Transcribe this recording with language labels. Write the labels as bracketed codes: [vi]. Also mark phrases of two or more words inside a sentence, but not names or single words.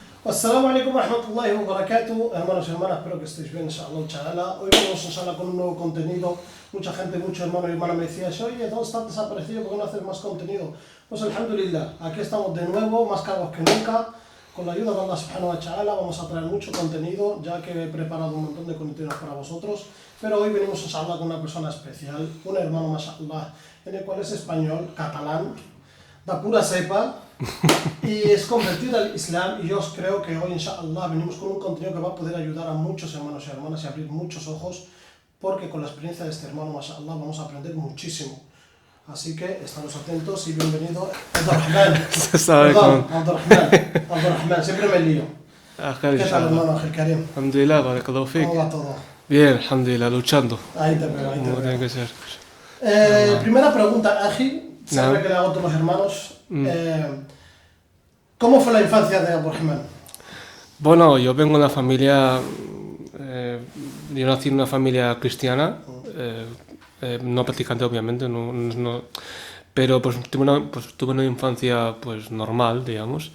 [ar] السلام عليكم ورحمة الله وبركاته, [es] hermanos y hermanas, espero que estéis bien, [ar] إن شاء الله، تعالى. [es] Hoy venimos inshallah con un nuevo contenido. Mucha gente, muchos hermanos y hermanas me decían, oye, ¿dónde estás desaparecido? ¿Por qué no haces más contenido? Pues alhamdulillah, aquí estamos de nuevo, más cargos que nunca. Con la ayuda de Allah [ar] سبحانه وتعالى [es] vamos a traer mucho contenido, ya que he preparado un montón de contenidos para vosotros. Pero hoy venimos inshallah con una persona especial, un hermano, mashallah, en el cual es español, catalán, da pura cepa. Y es convertido al Islam, y yo os creo que hoy, inshallah, venimos con un contenido que va a poder ayudar a muchos hermanos y hermanas y abrir muchos ojos, porque con la experiencia de este hermano, mashallah, vamos a aprender muchísimo. Así que estamos atentos y bienvenido, Abdurrahman. Perdón, Abdurrahman, siempre me lío. ¿Qué tal, hermano Ángel Karim? [ar] الحمد لله، بارك الله فيك. [es] ¿Cómo va todo? Bien, alhamdulillah, luchando. Ahí te veo, ahí te Como tiene veo. que ser. Primera pregunta, Ángel, siempre Naam. que le hago a todos los hermanos. ¿Cómo fue la infancia de Abdurrahman? Bueno, yo vengo de una familia. Yo nací en una familia cristiana, no practicante, obviamente, pero tuve una infancia pues normal, digamos.